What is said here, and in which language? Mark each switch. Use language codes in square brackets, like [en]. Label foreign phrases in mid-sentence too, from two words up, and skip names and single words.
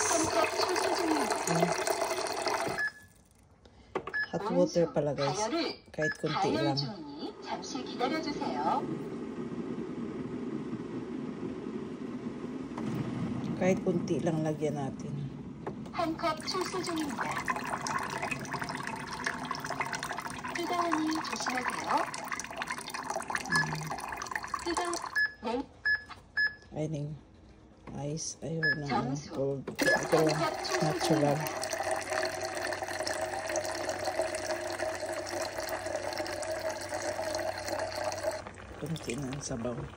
[en] Hot water [tl] pala guys. Kahit konti lang. Kahit konti lang lagyan natin. [ko] 한 컵 출수 중입니다. 뜨거우니 조심하세요. [tl] Ayun. Ice. Ayaw na cold. Ito lang. Natural. Kunti na ang sabaw.